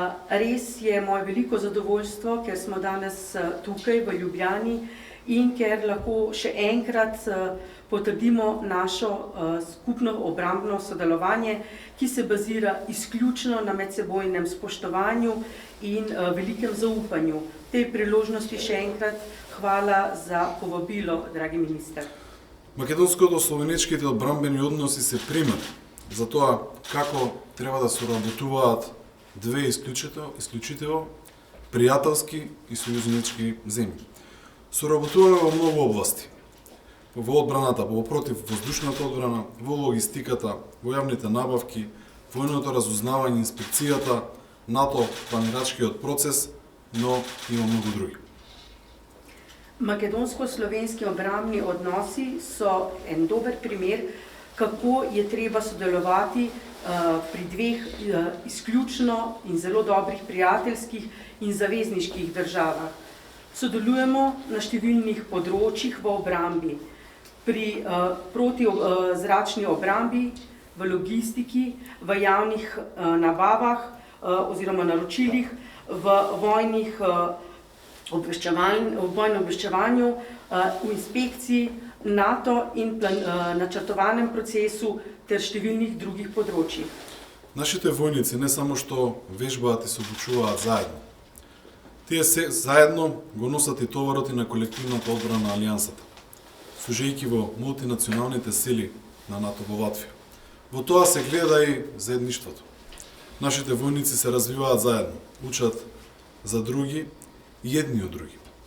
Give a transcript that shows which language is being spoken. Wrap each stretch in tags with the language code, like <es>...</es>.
<mk>Рес е моје велико задоволство,</mk> <sl>ker smo danes tukaj v Ljubljani in ker lahko še enkrat potrdimo našo skupno obrambno sodelovanje, ki se bazira izključno na medsebojnem spoštovanju in velikem zaupanju. Tej priložnosti še enkrat hvala za povabilo, dragi minister.</sl> <mk>Македонско-словенечките одбранбени односи се пример за тоа како треба да соработуваат две исклучително пријателски и сојузнички земји. Соработуваме во многу области. Во одбраната, во противвоздушната одбрана, во логистиката, во јавните набавки, војното разузнавање, инспекцијата, НАТО, планирачкиот процес, но има многу други.</mk> <sl>Македонско-словенски обрамни односи so en dober primer, kako je treba sodelovati pri dveh izključno in zelo dobrih prijateljskih in zavezniških državah. Sodelujemo na številnih področjih v obrambi, pri protizračni obrambi, v logistiki, v javnih nabavah oziroma naročilih, v vojnih vojnem obveščevanju, v inspekciji, NATO in načrtovanem procesu ter številnih drugih področjih.</sl> <mk>Нашите војници не само што вежбаат и се обучуваат заедно. Тие се заедно го носат и товарот и на колективната одбрана на Алијансата, служејќи во мултинационалните сили на НАТО во Латвија. Во тоа се гледа и заедништвото. Нашите војници се развиваат заедно, учат за други и едни од други.</mk>